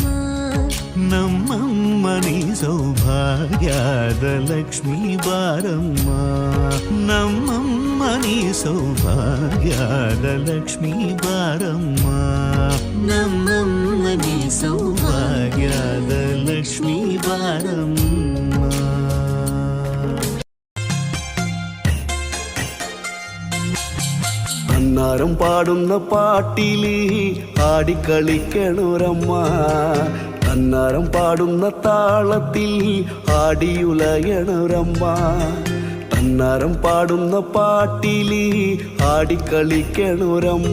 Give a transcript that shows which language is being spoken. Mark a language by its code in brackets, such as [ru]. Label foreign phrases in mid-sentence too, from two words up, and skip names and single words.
[kn] ನಮ್ಮಮ್ಮ ನೀ ಸೌಭಾಗ್ಯದ ಲಕ್ಷ್ಮೀ ಬಾರಮ್ಮ ನಮ್ಮಮ್ಮ ನೀ ಸೌಭಾಗ್ಯದ ಲಕ್ಷ್ಮೀ ಬಾರಮ್ಮ ನಮ್ಮಮ್ಮ ನೀ ಸೌಭಾಗ್ಯದ ಲಕ್ಷ್ಮೀ ಬಾರಮ್ಮ. [ml] അന്നാരം പാടുന്ന പാട്ടില് ആടിക്കളിക്കണൊരമ്മ അന്നാരം പാടുന്ന താളത്തിൽ ആടിയുലയണൊരമ്മ അന്നാരം പാടുന്ന പാട്ടില് ആടിക്കളിക്കണൊരമ്മ